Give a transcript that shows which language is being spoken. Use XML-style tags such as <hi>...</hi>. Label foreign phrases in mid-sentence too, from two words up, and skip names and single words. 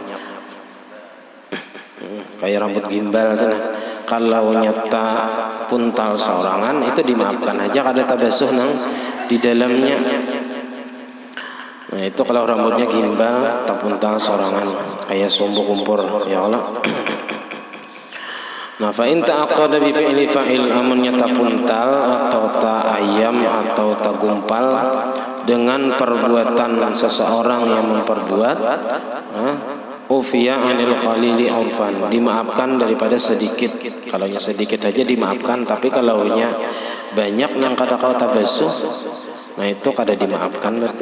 <bjn>Kayak rambut gimbal tuh, nah kalau nyata puntal seorangan itu dimaafkan aja, kada tabasuh nang di dalamnya. Nah itu kalau rambutnya gimbal tapuntal seorangan kayak sumbu kumpur, ya Allah. Nah,</bjn> <ar>fa in ta'aqqada bi fi'li fa'il,</ar> <bjn>amunnya tapuntal atau ta'ayam atau tagumpal dengan perbuatan seseorang yang memperbuat,</bjn> <ar>ufiya anil qalili urfan,</ar> <id>dimaafkan daripada sedikit.</id> <bjn>Kalaunya sedikit aja dimaafkan, tapi kalaunya banyak nang kada kau tabasuh, nah itu kada dimaafkan berarti.</bjn>